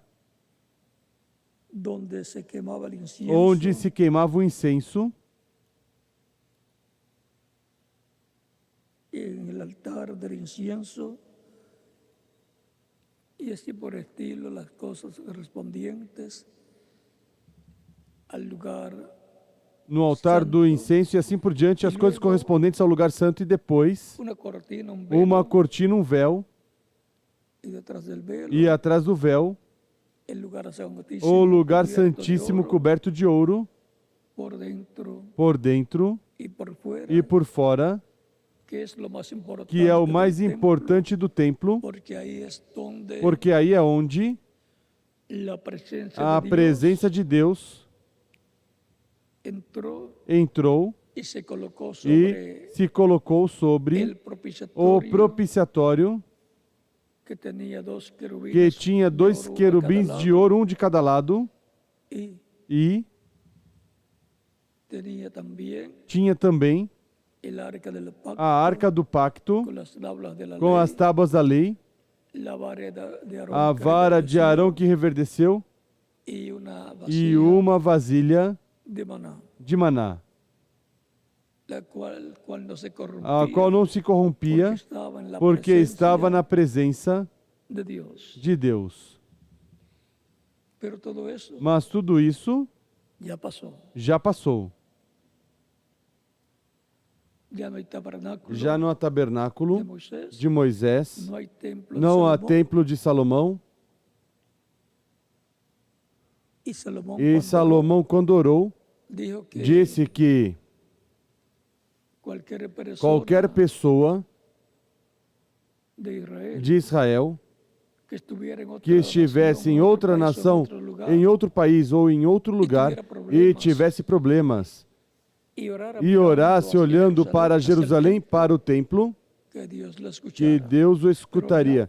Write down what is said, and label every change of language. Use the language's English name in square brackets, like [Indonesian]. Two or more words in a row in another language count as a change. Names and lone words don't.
[Spanish] donde se quemaba el incienso [Portuguese] onde se queimava o incenso, [Spanish] en el altar del incienso y así por estilo las cosas correspondientes al lugar [Portuguese] no altar do santo, incenso e assim por diante, as coisas correspondentes ao lugar santo, e depois [Spanish] una cortina, un velo, [Portuguese] uma cortina, um véu, [Spanish] y detrás del velo [Portuguese] e atrás do véu [Spanish] el lugar santísimo, [Portuguese] o lugar [Spanish] cubierto de [Portuguese] santíssimo [Spanish] oro, [Portuguese] coberto de ouro [Spanish] por dentro [Portuguese] e [Spanish] y [Portuguese] por fora, [Spanish] que es lo más importante [Portuguese] que é o [Spanish] del [Portuguese] mais [Spanish] templo, [Portuguese] importante do templo, [Spanish] porque ahí es donde [Portuguese] porque aí é onde [Spanish] la presencia [Portuguese] a [Spanish] de Dios [Portuguese] presença de Deus entrou [Spanish] y se colocó [Portuguese] e [Spanish] sobre [Portuguese] se colocou sobre [Spanish] el [Portuguese] o [Spanish] propiciatorio [Portuguese] propiciatório, [Spanish] que tenía dos querubines [Portuguese] que tinha [Spanish] de [Portuguese] dois [Spanish] oro, uno a [Portuguese] querubins [Spanish] cada [Portuguese] de [Spanish] lado, [Portuguese] ouro, um de cada lado, [Spanish] y [Portuguese] e [Spanish] tenía también [Portuguese] tinha também [Spanish] el arca del pacto [Portuguese] a arca do pacto [Spanish] con las tablas de la [Portuguese] com [Spanish] ley, [Portuguese] as tábuas da lei, [Spanish] la vara de Aarón [Portuguese] a [Spanish] que [Portuguese] vara de [Spanish] reverdeció, [Portuguese] Arão que reverdeceu [Spanish] y una [Portuguese] e [Spanish] vasija [Portuguese] uma vasilha [Spanish] de maná, [Portuguese] de maná, [Spanish] la cual no se corrompía, [Portuguese] a qual não se corrompia, porque estava na presença [Spanish] de Dios. [Portuguese] de Deus. [Spanish] Pero todo eso [Portuguese] Mas tudo isso [Spanish] ya pasó. [Portuguese] já passou. [Spanish] Ya no hay tabernáculo [Portuguese] Já não há [Spanish] de [Portuguese] tabernáculo [Spanish] Moisés, [Portuguese] de Moisés, [Spanish] no hay templo de [Portuguese] não há [Spanish] Salomón, [Portuguese] templo de Salomão, [Spanish] y Salomón, [Portuguese] e [Spanish] cuando [Portuguese] Salomão, quando orou, [Spanish] dijo que [Portuguese] disse que qualquer pessoa de Israel que estivesse em outra nação, em outro país ou em outro lugar e tivesse problemas e orasse olhando para Jerusalém, para o templo, que Deus o escutaria.